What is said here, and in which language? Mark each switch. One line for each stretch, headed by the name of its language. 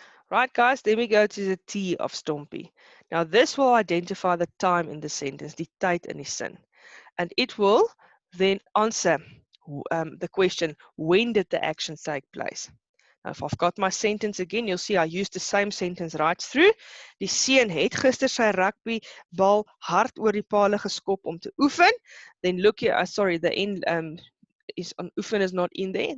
English: Right, guys, then we go to the T of Stompie. Now, this will identify the time in the sentence,
Afrikaans: die tyd in die sin.
English: And it will then answer the question, when did the action take place? If I've got my sentence again, you'll see I use the same sentence right through.
Afrikaans: Die seun het gister sy rugbybal hard oor die palle geskop om te oefen.
English: Then look here, sorry, the end is on oefen is not in there.